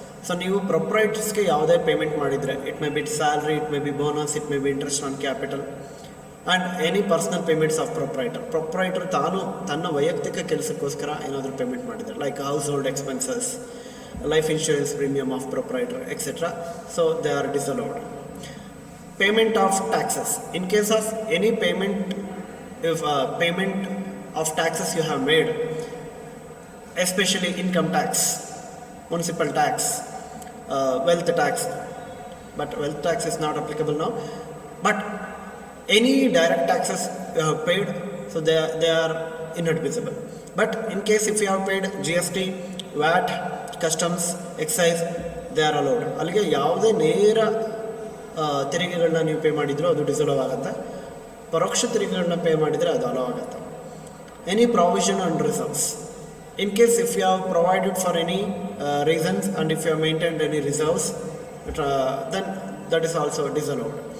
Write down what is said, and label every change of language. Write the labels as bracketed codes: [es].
[kn] So ನೀವು ಪ್ರೊಪ್ರೈಟರ್ಸ್ಗೆ ಯಾವುದೇ payment ಮಾಡಿದರೆ, [en] it may be salary, it may be bonus, it may be interest on capital and any personal payments of proprietor [kn] ತಾನು ತನ್ನ ವೈಯಕ್ತಿಕ ಕೆಲಸಕ್ಕೋಸ್ಕರ ಏನಾದರೂ ಪೇಮೆಂಟ್ ಮಾಡಿದರೆ, [en] Like household expenses, life insurance premium of proprietor, etc. So they are disallowed. Payment of taxes. In case of any payment, if payment of taxes you have made, especially income tax, municipal tax, wealth tax, but wealth tax is not applicable now, but any direct taxes you have paid, so they are inadmissible. But in case if you have paid GST, VAT, customs, excise, they are allowed. [kn] ಅಲ್ಲಿಗೆ ಯಾವುದೇ ನೇರ ತೆರಿಗೆಗಳನ್ನ ನೀವು pay ಮಾಡಿದರೂ ಅದು ಡಿಸಲವ್ ಆಗುತ್ತೆ. ಪರೋಕ್ಷ ತೆರಿಗೆಗಳನ್ನ ಪೇ ಮಾಡಿದರೆ ಅದು ಅಲೋ ಆಗುತ್ತೆ. [en] Any provision and reserves, in case if you have provided for any reasons and if you have maintained any reserves, then that is also disallowed.